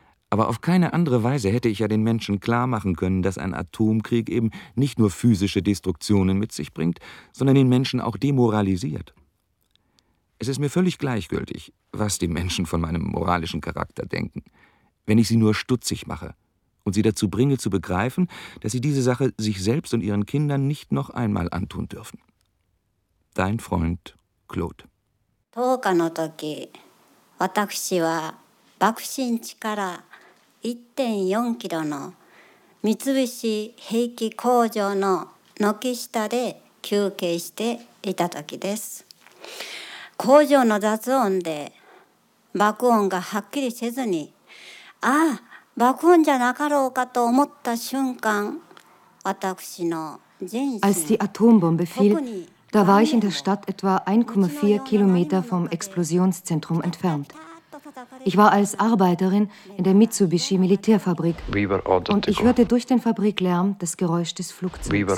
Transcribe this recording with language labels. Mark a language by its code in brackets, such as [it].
[de] Aber auf keine andere Weise hätte ich ja den Menschen klar machen können, dass ein Atomkrieg eben nicht nur physische Destruktionen mit sich bringt, sondern den Menschen auch demoralisiert. Es ist mir völlig gleichgültig, was die Menschen von meinem moralischen Charakter denken, wenn ich sie nur stutzig mache und sie dazu bringe, zu begreifen, dass sie diese Sache sich selbst und ihren Kindern nicht noch einmal antun dürfen. Dein Freund Claude. [ja] 10日の時、私は爆心地から1.4キロの三菱兵器工場の軒下で休憩していた時です。工場の雑音で爆音がはっきりせずに、ああ、爆音じゃなかろうかと思った瞬間、私の人生。 [de] Als die Atombombe fiel, da war ich in der Stadt etwa 1,4 Kilometer vom Explosionszentrum entfernt. Ich war als Arbeiterin in der Mitsubishi Militärfabrik und ich hörte durch den Fabriklärm das Geräusch des Flugzeugs.